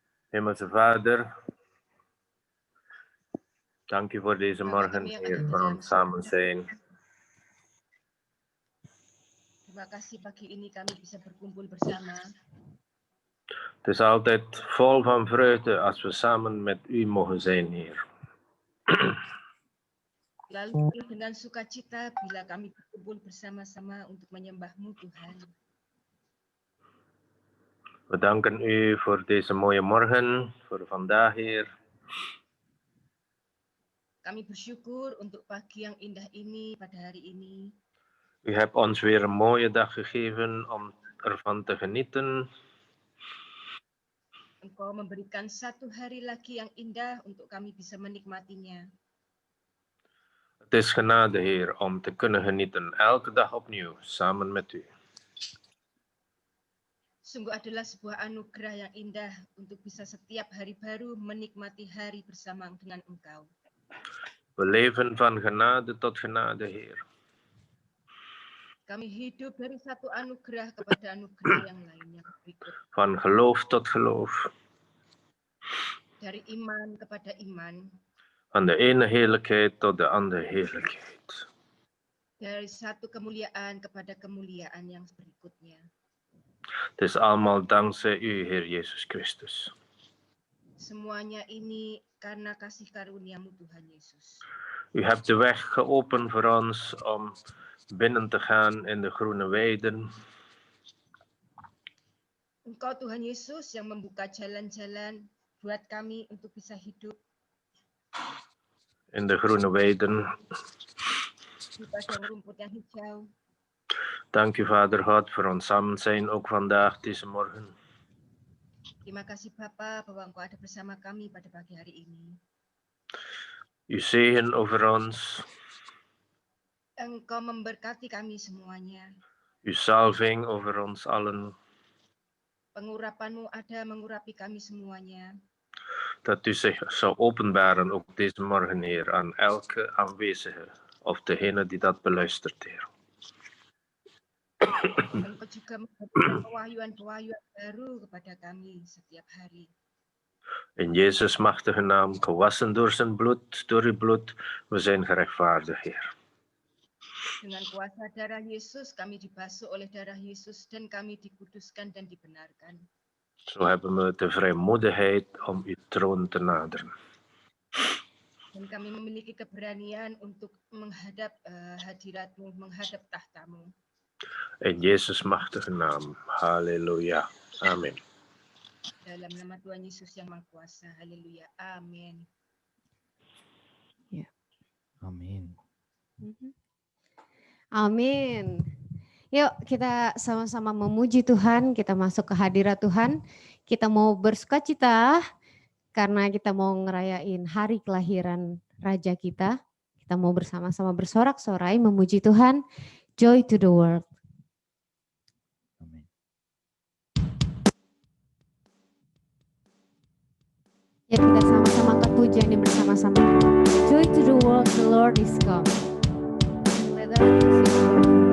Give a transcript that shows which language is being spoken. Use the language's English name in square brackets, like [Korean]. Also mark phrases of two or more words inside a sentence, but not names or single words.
[Dutch] Hemelse Vader, dank u voor deze morgen, Heer, voor ons samen zijn. [Indonesian] Terima kasih pagi ini kami bisa berkumpul bersama. [Dutch] Het is altijd vol van vreugde als we samen met u mogen zijn, Heer. [Indonesian] Lalu dengan sukacita bila kami berkumpul bersama-sama untuk menyembah-Mu, Tuhan. [Dutch] We danken u voor deze mooie morgen, voor vandaag, Heer. [Indonesian] Kami bersyukur untuk pagi yang indah ini pada hari ini. [Dutch] U hebt ons weer een mooie dag gegeven om ervan te genieten. [Indonesian] Engkau memberikan satu hari lagi yang indah untuk kami bisa menikmatinya. [Dutch] Het is genade, Heer, om te kunnen genieten, elke dag opnieuw, samen met u. [Indonesian] Sungguh adalah sebuah anugerah yang indah untuk bisa setiap hari baru menikmati hari bersama dengan Engkau. [Dutch] We leven van genade tot genade, Heer. [Indonesian] Kami hidup dari satu anugerah kepada anugerah yang lainnya berikut. [Dutch] Van geloof tot geloof. [Indonesian] Dari iman kepada iman. [Dutch] Van de ene heerlijkheid tot de andere heerlijkheid. [Indonesian] Dari satu kemuliaan kepada kemuliaan yang berikutnya. [Dutch] Het is allemaal dankzij u, Heer Jezus Christus. [Indonesian] Semuanya ini karena kasih karunia-Mu, Tuhan Yesus. [Dutch] U hebt de weg geopend voor ons om binnen te gaan in de groene weiden. [Indonesian] Engkau Tuhan Yesus yang membuka jalan-jalan buat kami untuk bisa hidup. [Dutch] In de groene weiden. [Indonesian] Di padang rumput yang hijau. [Dutch] Dank u, Vader God, voor ons samen zijn, ook vandaag, deze morgen. [Indonesian] Terima kasih Bapa bahwa Engkau ada bersama kami pada pagi hari ini. [Dutch] Uw zegen over ons. [Indonesian] Engkau memberkati kami semuanya. [Dutch] Uw salving over ons allen. [Indonesian] Pengurapan-Mu ada mengurapi kami semuanya. [Dutch] Dat u zich zou openbaren ook deze morgen, Heer, aan elke aanwezige of degene die dat beluistert, Heer. [Indonesian] Engkau juga memberikan pewahyuan-pewahyuan baru kepada kami setiap hari. [Dutch] In Jezus' machtige naam, gewassen door zijn bloed, door uw bloed, we zijn gerechtvaardigd, Heer. [Indonesian] Dengan kuasa darah Yesus, kami dibasuh oleh darah Yesus dan kami dikuduskan dan dibenarkan. [Dutch] Zo hebben we de vrijmoedigheid om uw troon te naderen. [Indonesian] Dan kami memiliki keberanian untuk menghadap hadirat-Mu, menghadap tahta-Mu. [Dutch] In Jezus' machtige naam. Halleluja. Amen. [Indonesian] Dalam nama Tuhan Yesus yang Maha Kuasa. Haleluya. Amin. Ya. Amin. Amin. Yuk kita sama-sama memuji Tuhan, kita masuk ke hadirat Tuhan. Kita mau bersukacita karena kita mau ngerayain hari kelahiran Raja kita. Kita mau bersama-sama bersorak-sorai memuji Tuhan. [English] Joy to the world. [Indonesian] Amin. Ya kita sama-sama angkat pujian ini bersama-sama. [English] Joy to the world, the Lord is come. Let us sing.